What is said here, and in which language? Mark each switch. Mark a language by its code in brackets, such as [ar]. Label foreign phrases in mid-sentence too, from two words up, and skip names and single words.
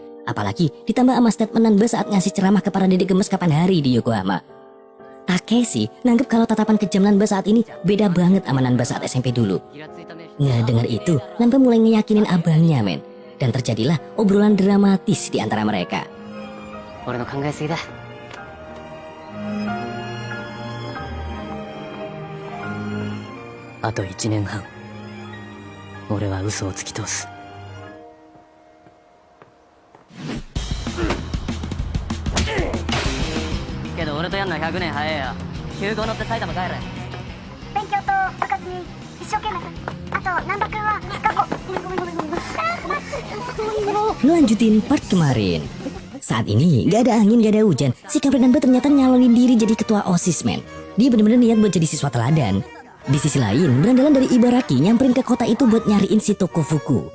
[id] Apalagi ditambah sama statement Nanba saat ngasih ceramah ke para dedek gemes kapan hari di Yokohama. Takeshi nanggep kalau tatapan kejam Nanba saat ini beda banget sama Nanba saat SMP dulu. Ngedenger itu, Nanba mulai ngeyakinin abangnya, men. Dan terjadilah obrolan dramatis di antara mereka. [ja] 俺の考えすぎだ。あと1年半、俺は嘘を突き通す。けど俺とやんのは100年早えよ。急行乗って埼玉帰れ。勉強と部活に一生懸命。あと難波君は学校。 [id] Lanjutin part kemarin. Saat ini gak ada angin, gak ada hujan. Si kampret Nanba ternyata nyalonin diri jadi ketua OSIS, men. Dia bener-bener niat buat jadi siswa teladan. Di sisi lain, berandalan dari Ibaraki nyamperin ke kota itu buat nyariin si Tokofuku.